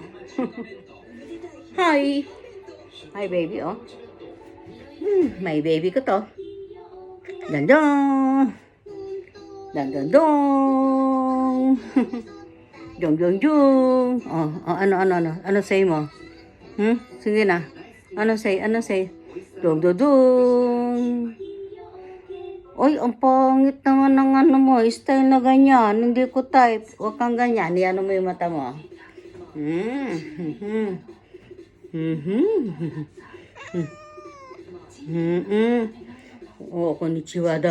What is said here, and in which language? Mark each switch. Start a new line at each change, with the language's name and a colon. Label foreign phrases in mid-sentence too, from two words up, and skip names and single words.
English: Hi. Hi, baby, oh.
Filipino: May baby ko to. Dandong. Dandong. Jong, jong, jong. Ano say mo? Sige na. Ano say? Dong, dong, dong. Oy, ang pangit naman ng ano mo. Style na ganyan. Hindi ko type. Huwag kang ganyan. Iyan mo yung mata mo. Oh, konnichiwa daw.